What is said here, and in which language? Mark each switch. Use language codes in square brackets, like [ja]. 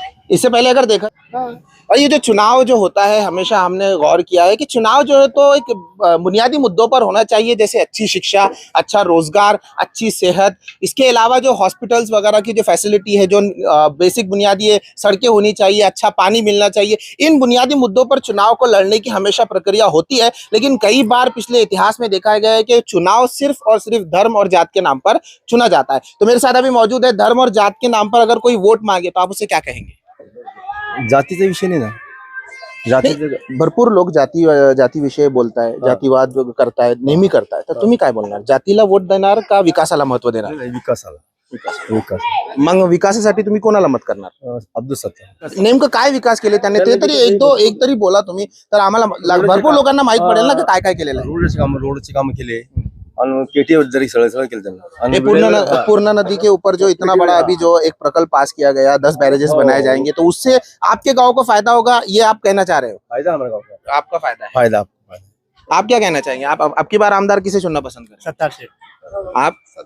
[hi] इससे पहले अगर देखा, और ये जो चुनाव जो होता है, हमेशा हमने गौर किया है कि चुनाव जो है तो एक बुनियादी मुद्दों पर होना चाहिए, जैसे अच्छी शिक्षा, अच्छा रोजगार, अच्छी सेहत, इसके अलावा जो हॉस्पिटल्स वगैरह की जो फैसिलिटी है, जो बेसिक बुनियादी सड़कें होनी चाहिए, अच्छा पानी मिलना चाहिए। इन बुनियादी मुद्दों पर चुनाव को लड़ने की हमेशा प्रक्रिया होती है, लेकिन कई बार पिछले इतिहास में देखा गया है कि चुनाव सिर्फ और सिर्फ धर्म और जात के नाम पर चुना जाता है। तो मेरे साथ अभी मौजूद है, धर्म और जात के नाम पर अगर कोई वोट मांगे तो आप उसे क्या कहेंगे? [mr] जातीचा विषय नाही ना, जाती भरपूर लोक जाती विषय बोलताय, जातीवाद करताय, नेहमी करताय, तर तुम्ही काय बोलणार? जातीला वोट देणार का विकासाला महत्व देणार? विकासाला. विकास. मग विकासासाठी तुम्ही कोणाला मत करणार? अब्दुल सत्तार. नेमकं काय विकास केले त्यांनी ते तरी एक तरी बोला तुम्ही, तर आम्हाला भरपूर लोकांना माहित पडेल ना की काय काय केलेलं आहे। रोडचे काम केले और केटीआर जरी सगळं केलं त्यांना। [hi] ये पूर्णा नदी के ऊपर जो इतना बड़ा अभी जो एक प्रकल्प पास किया गया, 10 बैरेजेस बनाए जाएंगे, तो उससे आपके गांव को फायदा होगा, ये आप कहना चाह रहे हो? फायदा हमारे गाँव का, आपका फायदा है। फायदा। आप क्या कहना चाहेंगे? आप आपकी बार आमदार किसे चुनना पसंद करें? सत्तार से। आप?